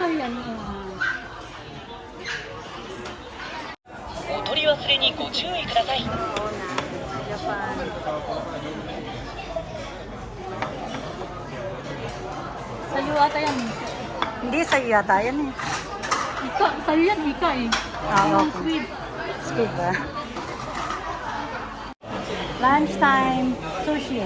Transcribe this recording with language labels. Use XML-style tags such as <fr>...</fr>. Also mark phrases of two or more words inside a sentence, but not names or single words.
<tl>Ay, ano.</tl> <ja>お取り忘れにご注意ください。</ja> <tl>Japan. Sa'yo ata yan. Hindi, sa'yo yata yan eh. Sa'yo yan, ika eh. Okay. Sweet. Squid ba? Lunchtime. Sushi.</tl>